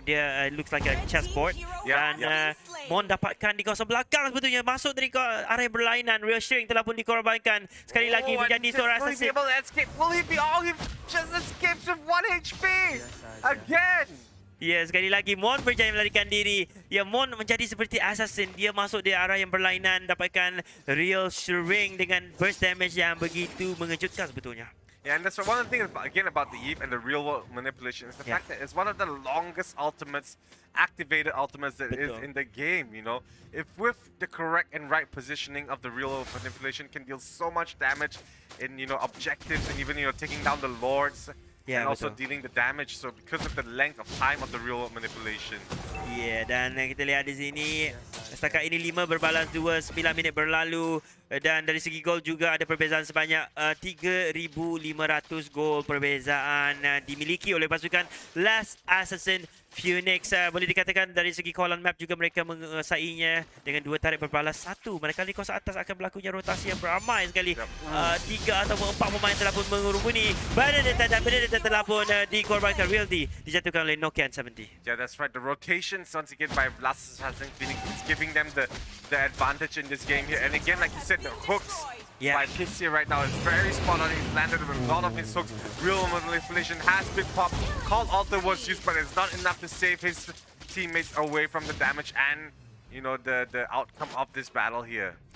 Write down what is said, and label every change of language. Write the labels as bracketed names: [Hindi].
[English] Dia looks like a chessboard. [Malay] Dan Mon dapatkan di kawasan belakang sebetulnya, masuk dari area berlainan. Real String telah pun dikorbankan. Sekali lagi menjadi seorang assassin. [English] Will he be? He just escapes with 1 HP again. [Malay] Ya, sekali lagi Mon berjaya melarikan diri. Ya, Mon menjadi seperti assassin. Dia masuk di area yang berlainan, dapatkan Real String dengan burst damage yang begitu mengejutkan sebetulnya. [English] Yeah, and that's one of the things again about the Eve and the real world manipulation is the fact that it's one of the longest ultimates, activated ultimates that is in the game, you know. If with the correct and right positioning of the real world manipulation can deal so much damage in, you know, objectives and even, you know, taking down the lords. And also dealing the damage, so because of the length of time of the real world manipulation. [Malay] Ya, dan kita lihat di sini setakat ini 5 berbalas 2, 9 minit berlalu. Dan dari segi gol juga ada perbezaan sebanyak 3,500 gol perbezaan dimiliki oleh pasukan Last Assassin Phoenix. Boleh dikatakan dari segi kawalan map juga mereka menguasainya dengan 2 tarik berbalas 1. Manakala di kawasan atas akan berlakunya rotasi yang beramai sekali. 3 atau 4 pemain telah pun mengerumuni. Benedetta telah pun dikorbankan. Realty dijatuhkan oleh Nokia 70. [English] Yeah, that's right. The rotations once again by Last Assassin Phoenix is giving them the advantage in this game here. And again, like you said, the hooks by Piss here right now is very spot on. He's landed with a lot of his hooks. Real manipulation has been popped. Call Alter was used, but it's not enough to save his teammates away from the damage and the outcome of this battle here.